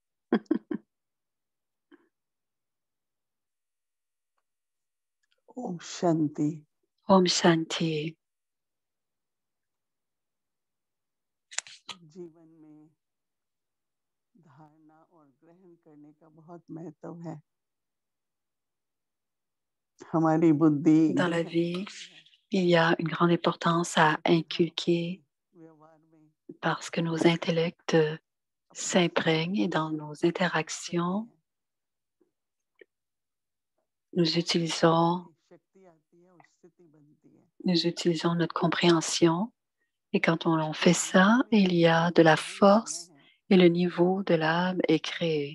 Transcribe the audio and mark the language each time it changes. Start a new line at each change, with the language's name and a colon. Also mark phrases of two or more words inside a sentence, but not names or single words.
Hindi: Om Shanti. Om Shanti. जीवन में धारणा और ग्रहण करने का बहुत महत्व है। हमारी बुद्धि
French: Dans la vie, il y a une grande importance à inculquer parce que nos intellects s'imprègnent dans nos interactions. Nous utilisons notre compréhension et quand on fait ça, il y a de la force et le niveau de l'âme est créé.